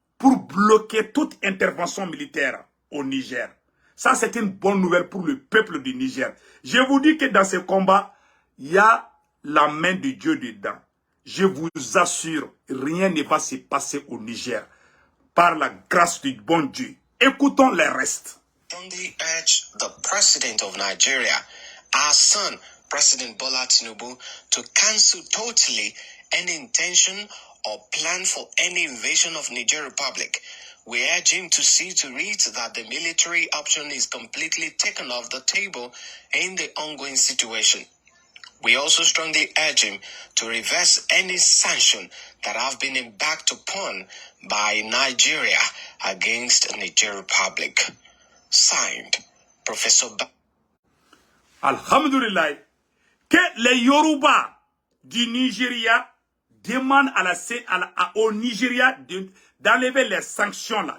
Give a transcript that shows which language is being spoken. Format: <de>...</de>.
<fr>pour bloquer toute intervention militaire au Niger. Ça, c'est une bonne nouvelle pour le peuple du Niger. Je vous dis que dans ce combat, il y a la main de Dieu dedans. Je vous assure, rien ne va se passer au Niger par la grâce du bon Dieu. Écoutons les restes.</fr> <en>Strongly urge the President of Nigeria, our son, President Bola Tinubu, to cancel totally any intention or plan for any invasion of Niger Republic. We urge him to see to it that the military option is completely taken off the table in the ongoing situation. We also strongly urge him to reverse any sanction that have been embarked upon by Nigeria against Niger Republic. Signed, Professor</en> <fr>Alhamdulillah, que les Yoruba du Nigeria demandent au Nigeria d'enlever les sanctions là.</fr>